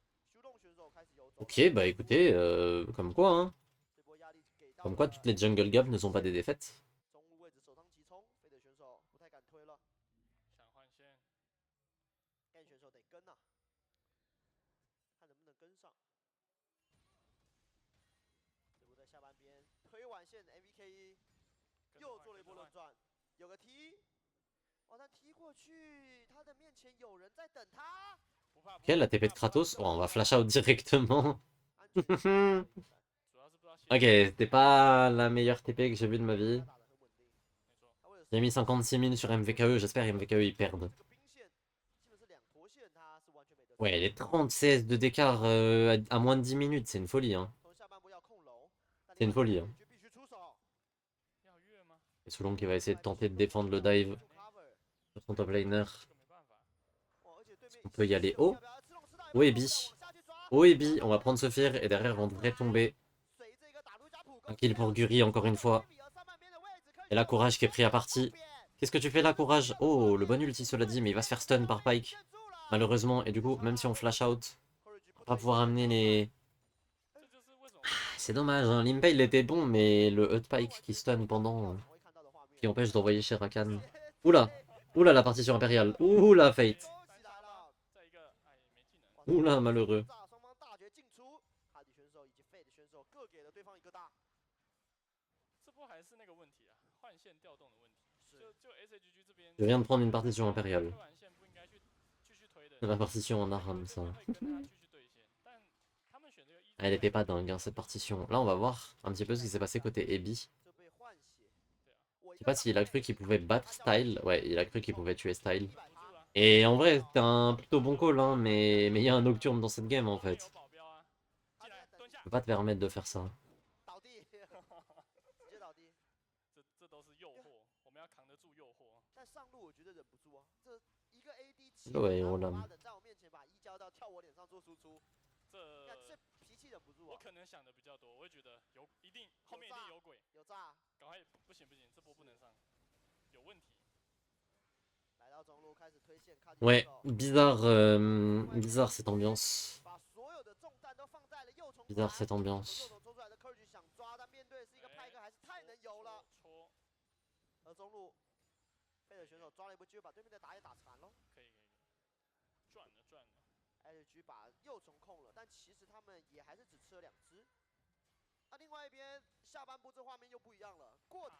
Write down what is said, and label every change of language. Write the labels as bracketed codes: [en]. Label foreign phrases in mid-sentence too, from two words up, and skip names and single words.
[fr] Ok, bah écoutez, comme quoi, hein. Comme quoi toutes les [en] jungle gaps [fr] ne sont pas des défaites. [zh] 中路位置首当其冲，飞的选手不太敢推了，想换线，干选手得跟呐、看能不能跟上。这波在下半边推完线 ，MVK 又做了一波轮转，有个踢，哦，他踢过去，他的面前有人在等他。不怕。 [fr] Ok, la TP de Kratos. Oh, on va [en] flash out [fr] directement. [zh] 安全主要是不知道线 [fr] Ok, c'était pas la meilleure TP que j'ai vue de ma vie. [zh] 打得很稳定。没错， [fr] J'ai mis 56 000 sur MVKE, j'espère MVKE ils perdent. [zh] 这个兵线基本是两坨线，他是完全没得。 [fr] Ouais, les 30 CS de d'écart à moins de 10 minutes, c'est une folie. Hein. [zh] 从下半部要控楼， [fr] C'est une folie. Hein. [zh] 必须出手。要越吗？ [fr] Et Soulong qui va essayer de tenter de défendre le dive sur son [en] top laner. [zh] 这个没办法。 [fr] On peut y aller haut. Haut et B. Haut et B, on va prendre ce fear et derrière on devrait tomber. Un kill pour Guri encore une fois. Et là, Courage qui est pris à partie. Qu'est-ce que tu fais là, Courage? Oh, le bon ulti cela dit, mais il va se faire stun par Pyke. Malheureusement, et du coup, même si on [en] flash out, [fr] on va pas pouvoir amener les... [zh] 这就是为什么 [fr] C'est dommage, hein. Limpay il était bon, mais le Hut Pyke qui stun pendant... qui empêche d'envoyer chez Rakan. Oula! Oula la partition impériale. Oula Fate. [zh] 在一个哎没技能， [fr] Oula malheureux. [zh] 双方大决进出，哈迪选手以及费的选手各给了对方一个大。这波还是那个问题啊，换线调动的问题。就 SHG 这边， [fr] Je viens de prendre une partition impériale. [zh] 推完线不应该去继续推的， [fr] La partition en Aram, ça. [zh] 会跟他继续对线，但他们选这个一。 [fr] Elle était pas dingue, hein, cette partition. Là, on va voir un petit peu ce qui s'est passé côté Ebi. [zh] 这被换血， [fr] Je sais pas s'il a cru qu'il pouvait battre Style. Ouais, il a cru qu'il pouvait tuer Style. [zh] 住了， [fr] Et en vrai, c'était un plutôt bon call, hein, mais il y a un Nocturne dans cette game, en [zh] 有 [fr] fait. [zh] 保镖啊，进来蹲下 Tu，peux pas te permettre de faire ça. 倒地，直接倒地。这都是诱惑，我们要扛得住诱惑。但上路我觉得忍不住啊，这一个 AD 起对我然后忍忍在我面前把一交到跳我脸上做输出，这看这脾气忍不住啊。我可能想的比较多，我会觉得有一定后面一定有鬼，有炸，赶快不行不行，这波不能上，有问题。来到中路开始推线，靠近 [fr] Ouais, [zh] 选手 [fr] bizarre, bizarre cette ambiance. [zh] 把所有的重担都放在了右冲。 [fr] Bizarre cette ambiance. [zh] 右冲冲出来的 Courage 想抓，但面对是一个派克，还是太能游了。戳，而中路费的选手抓了一波机会，把对面的打野打残喽。可以，赚了赚了。 LG 把右冲控了，但其实他们也还是只吃了2只。那另外一边下半部这画面又不一样了，过塔